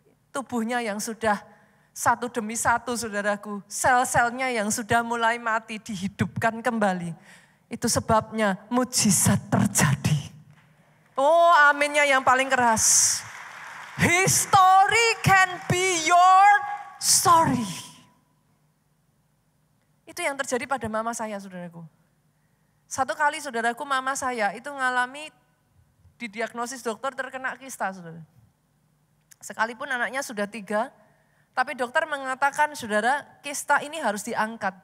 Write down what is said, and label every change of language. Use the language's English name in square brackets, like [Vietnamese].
[Indonesian] Tubuhnya yang sudah satu demi satu, saudaraku, sel-selnya yang sudah mulai mati dihidupkan kembali. Itu sebabnya mujizat terjadi. Oh, aminnya yang paling keras. [English] History can be your story. [Indonesian] Itu yang terjadi pada mama saya, saudaraku. Satu kali, saudaraku, mama saya itu ngalami didiagnosis dokter terkena kista, saudara. Sekalipun anaknya sudah 3, tapi dokter mengatakan, saudara, kista ini harus diangkat.